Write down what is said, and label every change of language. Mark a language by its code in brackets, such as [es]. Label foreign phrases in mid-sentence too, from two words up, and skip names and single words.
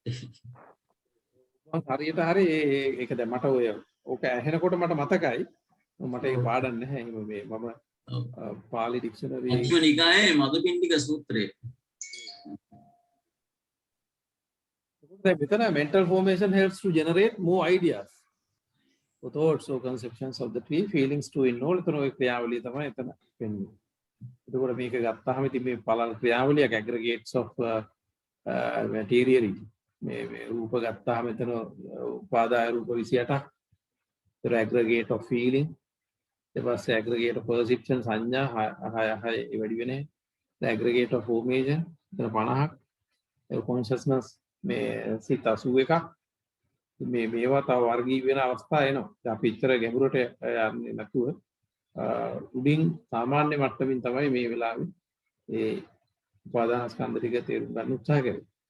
[si] හරියට හරි ඒක දැන් මට ඔය ඕක ඇහෙනකොට මට මතකයි. මට ඒක පාඩම් නැහැ. එහෙම මේ මම පාලි ඩික්ෂනරි මජ්ක්‍ධිම නිකායේ මදුපිණ්ඩික සූත්‍රය. දැන් මෙතන [en] mental formation helps to generate more ideas. or thoughts or conceptions of the tree, feelings to involve. [si] එතන ඔය ක්‍රියාවලිය තමයි එතන වෙන්නේ. එතකොට මේක ගත්තාම ඉතින් මේ බලන ක්‍රියාවලියක් [en] aggregates of materiality. [si] මේ රූප ගත්තාම එතන උපාදාය රූප 28ක්. [en] ඒතර aggregate of feeling. [si] ඊට පස්සේ [en] aggregate of perception [si] සංඥා 6 වැඩි වෙන්නේ. [en] the aggregate of formation [si] එතන 50ක්. ඒ consciousness මේ සිත 81ක්. මේවා තව වර්ගී වෙන අවස්ථා එනවා. දැන් අපි ඉතර ගැඹුරට යන්නේ නැතුව උඩින් සාමාන්‍ය මට්ටමින් තමයි මේ වෙලාවේ ඒ උපාදාන ස්කන්ධ ටික තේරුම් ගන්න උත්සාහ කරන්නේ.